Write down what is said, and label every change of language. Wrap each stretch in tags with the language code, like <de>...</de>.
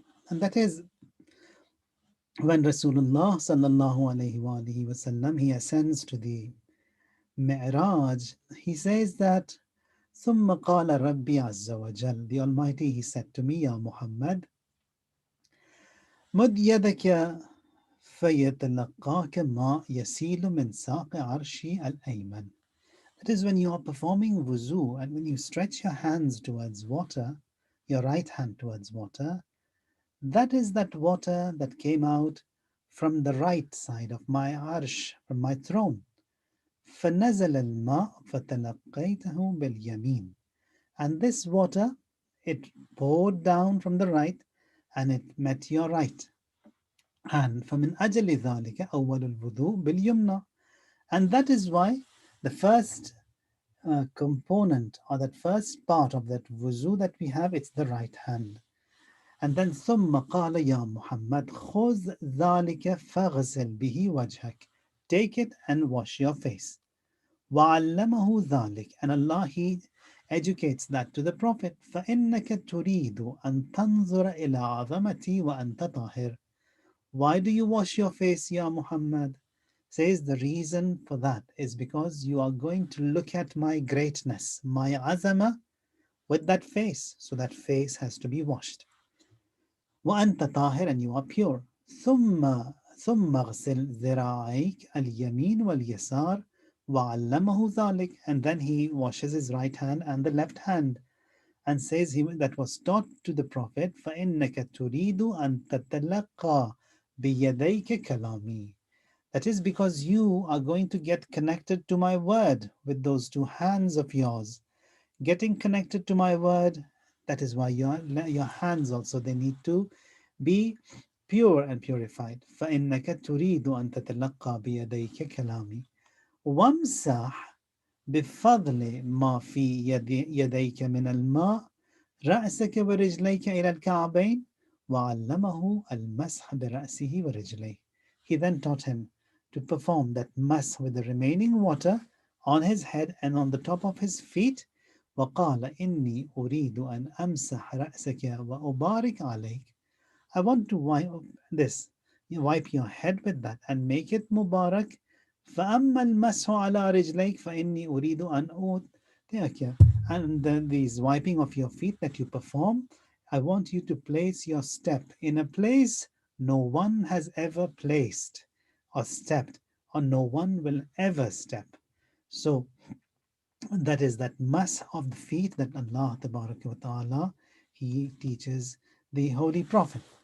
<en>And that is when Rasulullah sallallahu alayhi wa alihi wasallam, he ascends to the Mi'raj, he says that</en> <ar>ثم قال ربي عز وجل,</ar> <en>the Almighty, he said to me, Ya Muhammad,</en> <ar>مد يدك فيتلقاك ما يسيل من ساق عرشي الأيمن.</ar> <en>That is when you are performing wuzu and when you stretch your hands towards water, your right hand towards water, that is that water that came out from the right side of my arsh, from my throne.</en> <ar>فنزل الماء فتلقيته باليمين.</ar> <en>And this water, it poured down from the right and it met your right.</en> <ar>And فمن أجل ذلك أول الوضوء باليمنى.</ar> <en>And that is why the first component or that first part of that wuzu that we have, it's the right hand. And then</en> <ar>ثم قال يا محمد خذ ذلك فاغسل به وجهك.</ar> <en>Take it and wash your face.</en> <ar>وعلمه ذلك,</ar> <en>and Allah He educates that to the Prophet.</en> <ar>فإنك تريد أن تنظر إلى عظمتي وأنت طاهر.</ar> <en>Why do you wash your face, Ya Muhammad? Says the reason for that is because you are going to look at my greatness, my azama, with that face. So that face has to be washed.</en> <ar>وأنت طاهر,</ar> <en>and you are pure.</en> <ar>ثم اغسل ذراعيك اليمين واليسار وعلمه ذلك,</ar> <en>and then he washes his right hand and the left hand and says that was taught to the Prophet.</en> <ar>فإنك تريد أن تتلقى بيديك كلامي.</ar> <en>That is because you are going to get connected to my word with those two hands of yours. Getting connected to my word, that is why your hands also, they need to be pure and purified.</en> <ar>فإنك تريد أن تتلقى بيديك كلامي وامسح بفضل ما في يديك من الماء رأسك ورجليك إلى الكعبين وعلمه المسح برأسه ورجليه.</ar> <en>He then taught him to perform that mass with the remaining water on his head and on the top of his feet.</en> <ar>وقال إني أريد أن أمسح رأسك وأبارك عليك.</ar> <en>I want to wipe this. You wipe your head with that and make it Mubarak.</en> <ar>فأما المسح على رجليك فإني أريد أن أوتيك.</ar> <en>And then these wiping of your feet that you perform, I want you to place your step in a place no one has ever placed or stepped, or no one will ever step. So that is that mass of the feet that Allah Ta'ala He teaches the Holy Prophet.</en>